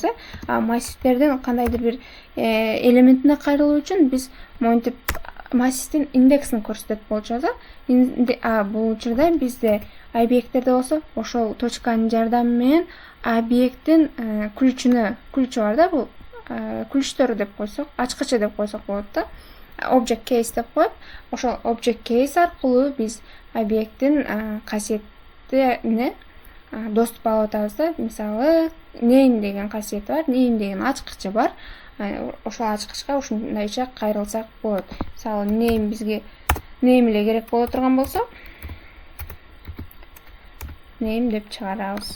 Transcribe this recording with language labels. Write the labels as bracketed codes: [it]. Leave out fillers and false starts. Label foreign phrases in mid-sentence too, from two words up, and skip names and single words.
[ky] Массивтердин кандайдыр бир элементине кайрылуу үчүн биз монтип массивдин индексин көрсөтөт болчубуз. Бул учурда бизде объекттерде болсо, ошол точканын жардамы менен объекттин ключу бар да, бул ключтөрү деп койсок, ачкычы деп койсок болот да. [en] Object case [ky] деп коюп, ошол [en] object case [ky] аркылуу биз объекттин касиетине доступ алып атабыз да. Мисалы name деген касиети бар, name деген ачкычы бар. Ошол ачкычка ушундайча кайрылсак болот. Мисалы name бизге name эле керек боло турган болсо, name деп чыгарабыз.